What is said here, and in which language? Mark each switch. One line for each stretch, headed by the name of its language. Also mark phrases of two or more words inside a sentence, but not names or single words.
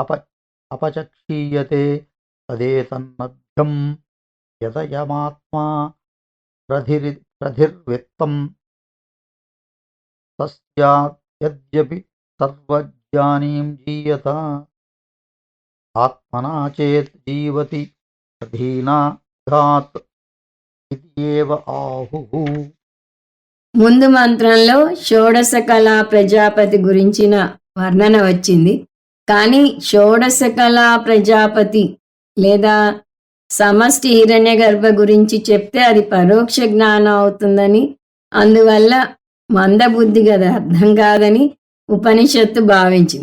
Sanskrit: अपचक्षीयते तदेतन्मध्यं यदयमात्मा प्रधिर्वित्तं तस्यात् यद्यपि सर्वज्ञानीं जीयत आत्मना चेत् जीवति अधीनाघात् इत्येव आहुः.
Telugu: ముందు మంత్రంలో షోడశ కళా ప్రజాపతి గురించిన వర్ణన వచ్చింది. కానీ షోడశ కళా ప్రజాపతి లేదా సమష్టి హిరణ్యగర్భ గురించి చెప్తే అది పరోక్ష జ్ఞానం అవుతుందని, అందువల్ల మందబుద్ధి కదా అర్థం కాదని ఉపనిషత్తు భావించింది.